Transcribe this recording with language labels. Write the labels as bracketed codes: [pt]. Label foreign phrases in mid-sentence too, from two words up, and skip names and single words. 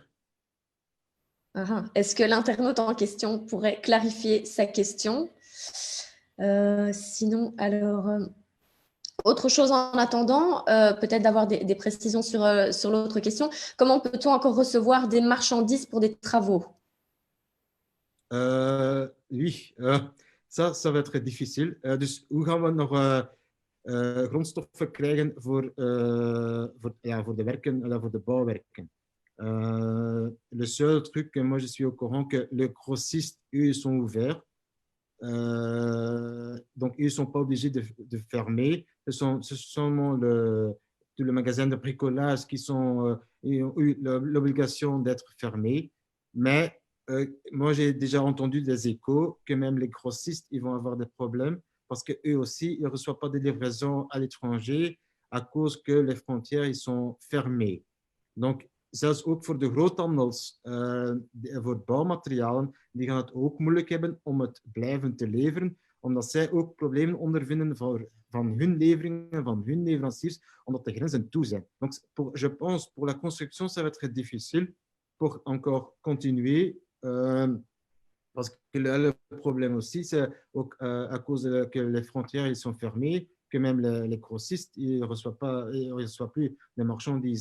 [fr] Est-ce que l'internaute en question pourrait clarifier sa question? Sinon, alors, Autre chose en attendant, peut-être d'avoir des précisions sur l'autre question. Comment peut-on encore recevoir des marchandises pour des travaux? Oui, ça va être difficile. [nl] Dus hoe gaan we nog grondstoffen krijgen voor de werken, voor de bouwwerken? [fr] Le seul truc, moi je suis au courant que les grossistes, eux, ils sont ouverts. Donc, ils ne sont pas obligés de fermer. Ce sont seulement tous les magasins de bricolage qui ont eu l'obligation d'être fermés. Mais moi, j'ai déjà entendu des échos que même les grossistes, ils vont avoir des problèmes parce qu'eux aussi, ils ne reçoivent pas de livraison à l'étranger à cause que les frontières ils sont fermées. Donc, [nl] zelfs ook voor de groothandels, voor bouwmaterialen, die gaan het ook moeilijk hebben om het blijven te leveren, omdat zij ook problemen ondervinden van hun leveringen, van hun leveranciers, omdat de grenzen toe zijn. [fr] Donc, je pense, pour la construction, ça va être difficile pour encore continuer, parce que le problème aussi, c'est à cause que les frontières ils sont fermées, que même les grossistes, ils ne reçoivent plus les marchandises.